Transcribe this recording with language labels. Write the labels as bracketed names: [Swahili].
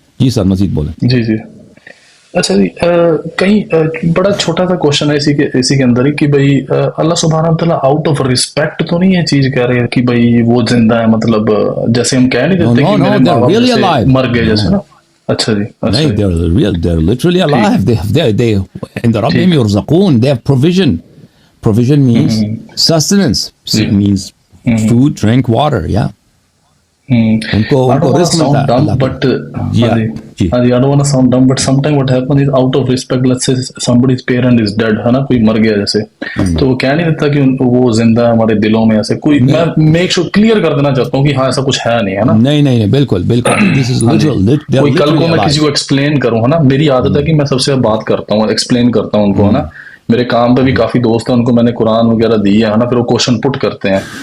[Urdu] جی سر مزید بولیں. جی جی. اچھا جی، کہیں بڑا چھوٹا سا کوشچن ہے اسی کے اندر ہی کہ بھئی اللہ سبحانہ وتعالیٰ [English] out of respect [Urdu] تو نہیں یہ چیز کہہ رہے ہیں کہ بھئی وہ زندہ ہے، مطلب جیسے ہم کہہ نہیں دیتے کہ میرے ماں باپ جیسے مر گئے جیسے نا. اچھا جی. نہیں، [English] they're literally alive. They in the [Arabic] ربهم يرزقون. [English] They have provision. Provision means sustenance. It means food, drink, water. Yeah. [Urdu] ان کو رزق ملتا ہے. [English] But I don't want to sound dumb, but sometimes what happens is out of respect, let's say somebody's parent is dead, [Urdu] ہے نا، کوئی مر گیا جیسے، تو وہ کہہ نہیں دیتا کہ وہ زندہ ہے ہمارے دلوں میں. ایسے کوئی میں میک شور کلیئر کر دینا چاہتا ہوں کہ ہاں ایسا کچھ ہے نہیں، ہے نا. نہیں، بالکل. کوئی کل کو میں کسی کو ایکسپلین کروں، ہے نا، میری عادت ہے کہ میں سب سے بات کرتا ہوں، ایکسپلین کرتا ہوں ان کو، ہے نا. میرے کام پہ بھی کافی دوست ہیں، ان کو میں نے قرآن وغیرہ دی ہے نا، پھر وہ کوشچن پٹ کرتے ہیں.